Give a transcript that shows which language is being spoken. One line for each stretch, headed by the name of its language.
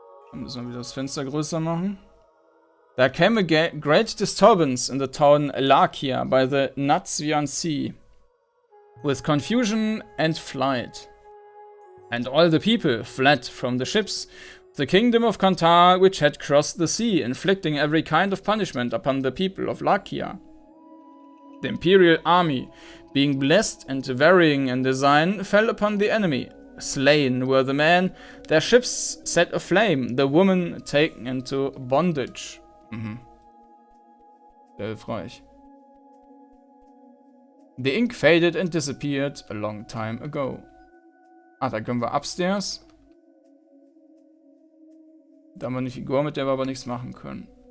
German: Dann müssen wir wieder das Fenster größer machen.
English: There came a great disturbance in the town Lakia by the Natsvian Sea, with confusion and flight. And all the people fled from the ships, the kingdom of Kantar, which had crossed the sea, inflicting every kind of punishment upon the people of Lakia. The imperial army, being blessed and varying in design, fell upon the enemy. Slain were the men, their ships set aflame, the women taken into bondage.
German: Sehr hilfreich.
English: The ink faded and disappeared a long time ago.
German: Ah, da können wir upstairs. Da haben wir eine Figur, mit der wir aber nichts machen können.